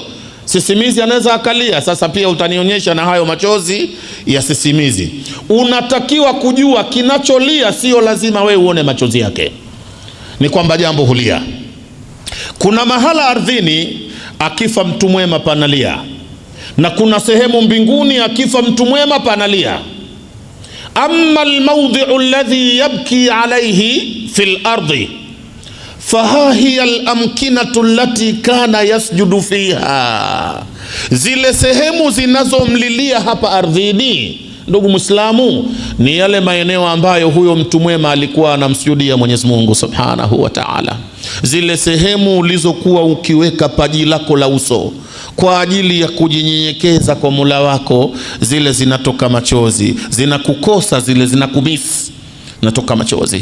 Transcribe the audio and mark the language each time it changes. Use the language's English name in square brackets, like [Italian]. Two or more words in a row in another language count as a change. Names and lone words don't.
[Swahili] Sisimizi anaweza akalia. Sasa pia utanionyesha na hayo machozi ya sisimizi. Unatakiwa kujua kinacholia, sio lazima we uone machozi yake, ni kwamba jambo hulia. Kuna mahala ardhini akifa mtu mwema panalia, na kuna sehemu mbinguni akifa mtu mwema panalia. [Arabic] أما الموضع الذي يبكي عليه في الأرض فها هي الأماكن التي كان يسجد فيها, [Swahili] zile sehemu zinazomlilia hapa ardhini, ndugu Muislamu, ni yale maeneo ambayo huyo mtu mwema alikuwa anamsujudia Mwenyezi Mungu [Arabic] سبحانه وتعالى. [Swahili] Zile sehemu ulizokuwa ukiweka paji lako la uso kwa ajili ya kujinyenyekeza kwa Mola wako, zile zinatoka machozi, zinakukosa zile, zinakubisi, natoka machozi.